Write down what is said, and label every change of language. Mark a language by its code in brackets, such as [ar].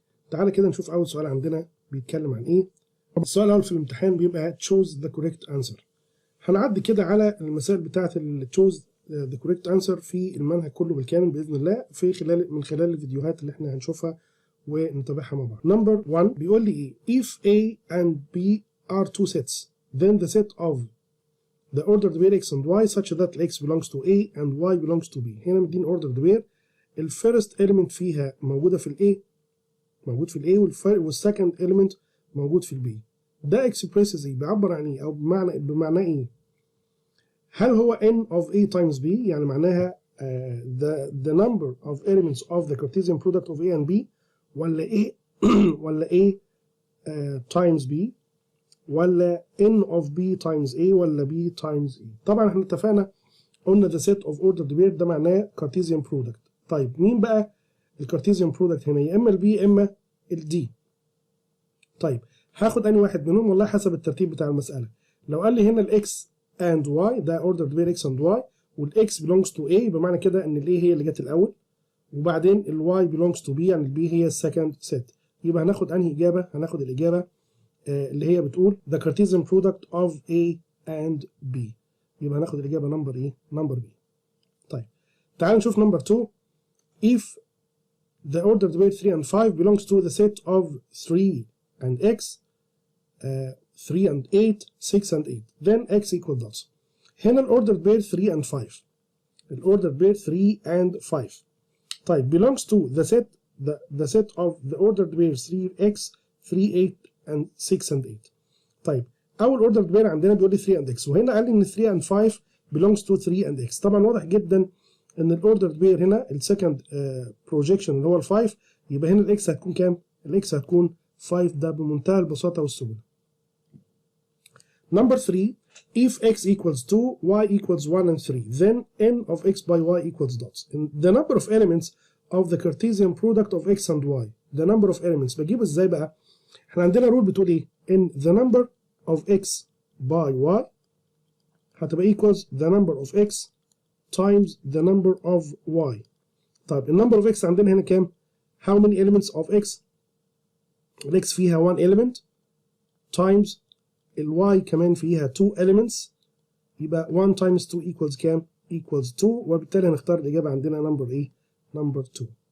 [ar] تعالى كده نشوف أول سؤال عندنا بيتكلم عن إيه. السؤال الأول في الامتحان بيبقى [en] choose the correct answer. [ar] هنعدي كده على المسائل بتاعة [en] choose the correct answer [ar] في المنهج كله بالكامل بإذن الله من خلال الفيديوهات اللي احنا هنشوفها ونتابعها مع بعض. نمبر 1 بيقول لي ايه؟ [en] if A and B are two sets then the set of the ordered pair x and y such that x belongs to A and y belongs to B. [ar] هنا مدين ordered pair، الفيرست element فيها موجودة في ال A، موجود في ال A، والسكند element موجود في ال B. ده expresses ايه؟ بيعبر عن ايه؟ او بمعنى ايه؟ هل هو [en] n of A times B، [ar] يعني معناها [en] the number of elements of the Cartesian product of A and B، [ar] ولا A ولا [en] A times B، [ar] ولا [en] N of B times A، [ar] ولا [en] B times E. [ar] طبعا احنا اتفقنا قلنا [en] the set of ordered pair [ar] ده معناه Cartesian product. طيب مين بقى الكارتيزيان برودكت هنا؟ يا اما ال B يا اما ال D. طيب هاخد انهي واحد منهم؟ والله حسب الترتيب بتاع المسألة. لو قال لي هنا ال X and Y ده [en] ordered pair X and Y، [ar] وال [en] X belongs to A، [ar] بمعنى كده ان ال A هي اللي جت الأول، وبعدين ال [en] Y belongs to B، [ar] يعني ال B هي السكند set. يبقى هناخد انهي إجابة؟ هناخد الإجابة اللي هي بتقول [en] the Cartesian product of A and B. [ar] يبقى هناخد الإجابة نمبر إيه؟ نمبر B. طيب تعال نشوف نمبر 2. [en] if the ordered pair 3 and 5 belongs to the set of 3 and X 3 and 8 6 and 8 then X equal dots. [ar] هنا ال [en] ordered pair 3 and 5، [ar] ال ordered pair 3 and 5 طيب [en] belongs to the set of the ordered pair 3x 3 8 and 6 and 8. [ar] طيب اول ordered pair عندنا بيقول لي [en] 3 and x، [ar] وهنا قال لي ان [en] 3 and 5 belongs to 3 and x. [ar] طبعا واضح جدا ان ال ordered pair هنا السكند projection اللي هو ال 5، يبقى هنا الاكس هتكون كام؟ الاكس هتكون 5. ده بمنتهى البساطه والسهوله. [en] Number 3 if x equals 2 y equals 1 and 3 then n of x by y equals dots. the number of elements of the Cartesian product of x and y. the number of elements [ar] بجيبه ازاي بقى؟ احنا عندنا رول بتقول ايه؟ ان [en] the number of x by y [ar] هتبقى [en] equals the number of x times the number of y. [ar] طيب ال number of x عندنا هنا كام؟ [en] how many elements of x؟ [ar] ال x فيها [en] 1 element times [ar] ال y كمان فيها [en] 2 elements، [ar] يبقى [en] 1 times 2 equals [ar] كام؟ [en] equals 2، [ar] وبالتالي هنختار الإجابة عندنا نمبر ايه؟ نمبر 2.